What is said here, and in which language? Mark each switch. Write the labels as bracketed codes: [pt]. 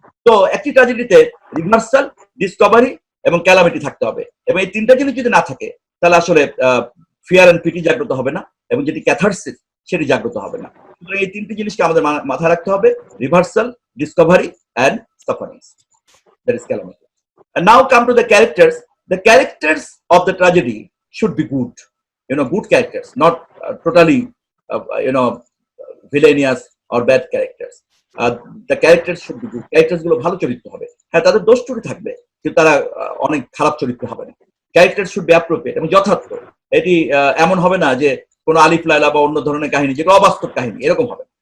[bn] তো একটি ট্র্যাজেডিতে reversal, Discovery এবং ক্যালামিটি থাকতে হবে, এবং এই তিনটা জিনিস যদি না থাকে তাহলে আসলে ফিয়ার এন্ড পিটি জাগ্রত হবে না, এবং যেটি ক্যাথারসিস সেটি জাগ্রত হবে না। সুতরাং এই তিনটি জিনিসকে আমাদের মাথায় রাখতে হবে: reversal, Discovery [en] and sufferings, that is calamity. And now come to the characters. The characters of the tragedy should be good, good characters, not totally villainous or bad characters. The characters should be good. [bn] Characters গুলো ভালো চরিত্র হবে, হ্যাঁ তাদের দোষ ত্রুটি থাকবে, কিন্তু তারা অনেক খারাপ চরিত্র হবে না। [en] character should be appropriate [bn] এবং যথার্থ। এটি এমন হবে না যে কোনো আলিফ লায়লা বা অন্য ধরনের কাহিনী, যেগুলো অবাস্তব কাহিনী, এরকম হবে।